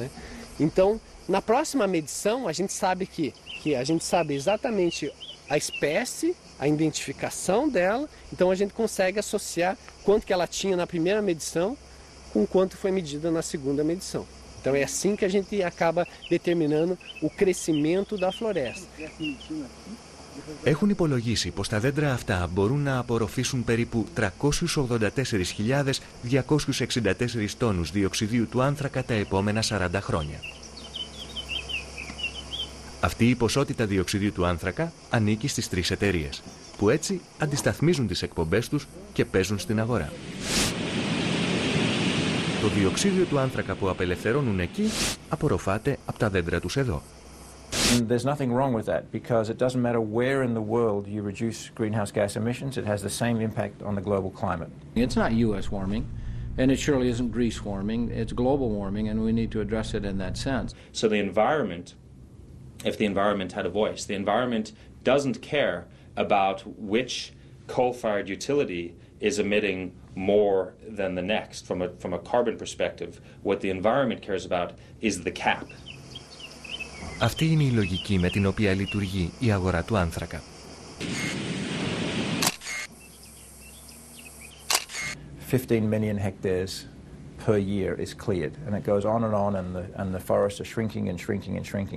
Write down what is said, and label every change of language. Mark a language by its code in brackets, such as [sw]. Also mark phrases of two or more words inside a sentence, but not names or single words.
[pt] Então, na próxima medição, a gente sabe que a gente sabe exatamente a espécie, a identificação dela, então a gente consegue associar quanto que ela tinha na primeira medição com quanto foi medida na segunda medição. Então é assim que a gente acaba determinando o crescimento da floresta. [el] Έχουν υπολογίσει πως τα δέντρα αυτά μπορούν να απορροφήσουν περίπου 384.264 τόνους διοξιδίου του άνθρακα τα επόμενα 40 χρόνια. Αυτή η ποσότητα διοξιδίου του άνθρακα ανήκει στις 3 εταιρείες, που έτσι αντισταθμίζουν τις εκπομπές τους και παίζουν στην αγορά. Το διοξίδιο του άνθρακα που απελευθερώνουν εκεί απορροφάται από τα δέντρα τους εδώ. [en] There's nothing wrong with that because it doesn't matter where in the world you reduce greenhouse gas emissions, it has the same impact on the global climate. It's not U.S. warming, and it surely isn't Greece warming. It's global warming, and we need to address it in that sense. So the environment, if the environment had a voice, the environment doesn't care about which coal-fired utility is emitting more than the next from a carbon perspective. What the environment cares about is the cap. [el] Αυτή είναι η λογική με την οποία λειτουργεί η αγορά του άνθρακα. [en] $15 million hectares per year is cleared, and it goes on, and the forests are shrinking and shrinking and shrinking.